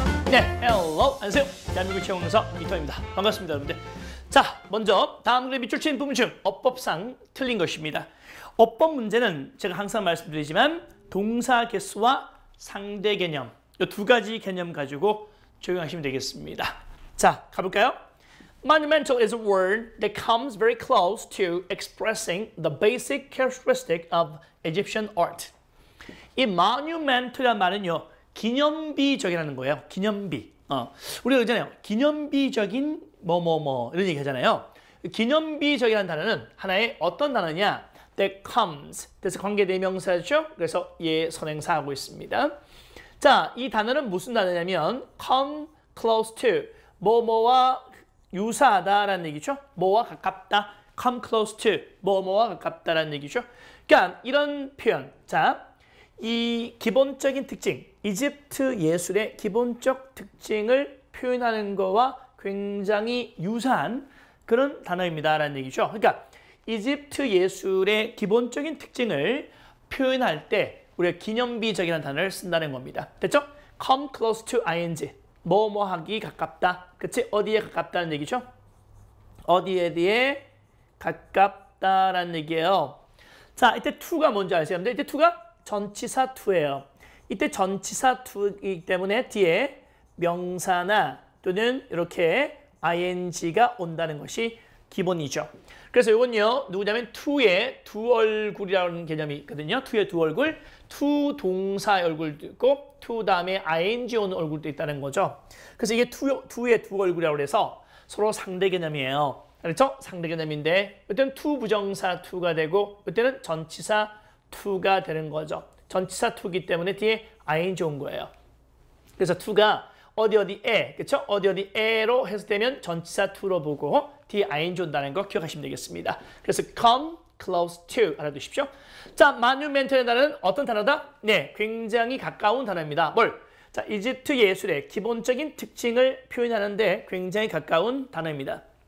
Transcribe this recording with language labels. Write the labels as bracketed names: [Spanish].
[Korean] 네, hello, 안녕하세요. 대한민국 채용강사 이터입니다. 반갑습니다, 여러분들. 자, 먼저 다음 그래 밑줄 친 부분 중 어법상 틀린 것입니다. 어법 문제는 제가 항상 말씀드리지만 동사 개수와 상대 개념 이 두 가지 개념 가지고 적용하시면 되겠습니다. 자, 가볼까요? [English] Monumental is a word that comes very close to expressing the basic characteristic of Egyptian art. [Korean] 이 monumental이라는 말은요, 기념비적이라는 거예요. 기념비. 우리가 그러잖아요. 기념비적인 뭐뭐뭐 이런 얘기 하잖아요. 기념비적이라는 단어는 하나의 어떤 단어냐? That comes. 그래서 관계대명사죠. 그래서 예 선행사하고 있습니다. 자, 이 단어는 무슨 단어냐면 [English] come close to. [Korean] 뭐뭐와 유사하다라는 얘기죠. 뭐와 가깝다. [English] come close to. [Korean] 뭐뭐와 가깝다라는 얘기죠. 그러니까 이런 표현. 자, 이 기본적인 특징, 이집트 예술의 기본적 특징을 표현하는 거와 굉장히 유사한 그런 단어입니다라는 얘기죠. 그러니까 이집트 예술의 기본적인 특징을 표현할 때 우리가 기념비적이라는 단어를 쓴다는 겁니다. 됐죠? [English] come close to ing, [Korean] 뭐뭐하기 가깝다. 그치? 어디에 가깝다는 얘기죠? 어디에 가깝다라는 얘기예요. 자, 이때 to가 뭔지 아세요? 이때 to가 전치사 to예요. 이때 전치사 to이기 때문에 뒤에 명사나 또는 이렇게 ing가 온다는 것이 기본이죠. 그래서 이건요, 누구냐면 to의 두 얼굴이라는 개념이 있거든요. to의 두 얼굴, to 동사의 얼굴도 있고 to 다음에 ing 오는 얼굴도 있다는 거죠. 그래서 이게 to의 두 얼굴이라고 해서 서로 상대 개념이에요. 그렇죠? 상대 개념인데 이때는 to 부정사 to가 되고 이때는 전치사 to가 되는 거죠. 전치사 to이기 때문에 뒤에 ing 온 거예요. 그래서 to가 어디에, 그렇죠? 어디에로 해석되면 전치사 to로 보고 뒤에 ing 온다는 거 기억하시면 되겠습니다. 그래서 [English] come close to [Korean] 알아두십시오. 자, monumental의 단어는 어떤 단어다? 네, 굉장히 가까운 단어입니다. 뭘? 자, 이집트 예술의 기본적인 특징을 표현하는데 굉장히 가까운 단어입니다.